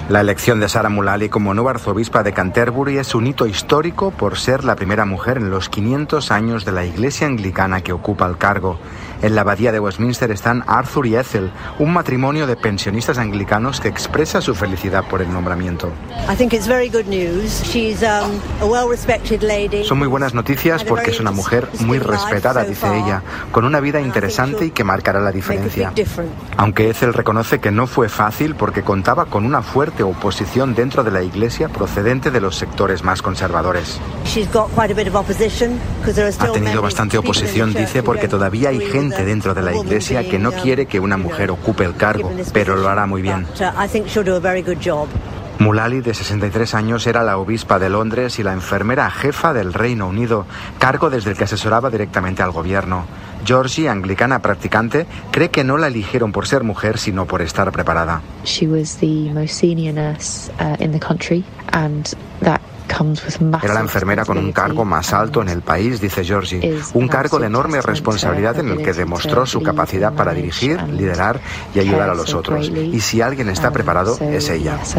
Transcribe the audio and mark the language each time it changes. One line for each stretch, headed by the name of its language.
Spanish: La elección de Sarah Mullaly como nueva arzobispa de Canterbury es un hito histórico por ser la primera mujer en los 500 años de la Iglesia Anglicana que ocupa el cargo. En la abadía de Westminster están Arthur y Ethel, un matrimonio de pensionistas anglicanos que expresa su felicidad por el nombramiento.
English: I think it's very good news. She's a well-respected lady.
Spanish: Son muy buenas noticias porque es una mujer muy respetada, dice ella, con una vida interesante y que marcará la diferencia. Aunque Ethel reconoce que no fue fácil porque contaba con una fuerte oposición dentro de la iglesia procedente de los sectores más conservadores. Ha tenido bastante oposición, dice, porque todavía hay gente dentro de la iglesia que no quiere que una mujer ocupe el cargo, pero lo hará muy bien. Mullally, de 63 años, era la obispa de Londres y la enfermera jefa del Reino Unido, cargo desde el que asesoraba directamente al gobierno. Georgie, anglicana practicante, cree que no la eligieron por ser mujer, sino por estar preparada.
English: She was the most senior nurse in the country, and that
Spanish: era la enfermera con un cargo más alto en el país, dice Georgie. Un cargo de enorme responsabilidad en el que demostró su capacidad para dirigir, liderar y ayudar a los otros. Y si alguien está preparado, es ella.